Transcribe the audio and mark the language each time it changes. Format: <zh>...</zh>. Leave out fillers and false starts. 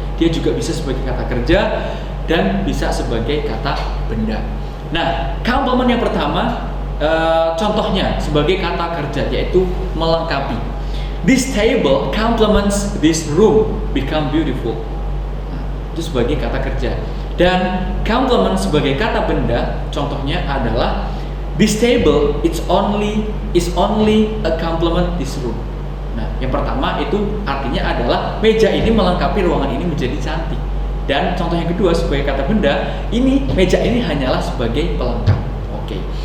<id>Dia juga bisa sebagai kata kerja dan bisa sebagai kata benda. Nah, compliment yang pertama contohnya sebagai kata kerja yaitu melengkapi.</id> <en>This table complements this room, become beautiful.</en> <id>Nah, itu sebagai kata kerja. Dan complement sebagai kata benda contohnya adalah</id> <en>this table is only a complement this room.</en> <id>Nah, yang pertama itu artinya adalah meja ini melengkapi ruangan ini menjadi cantik. Dan contoh yang kedua sebagai kata benda, ini meja ini hanyalah sebagai pelengkap. Oke.</id>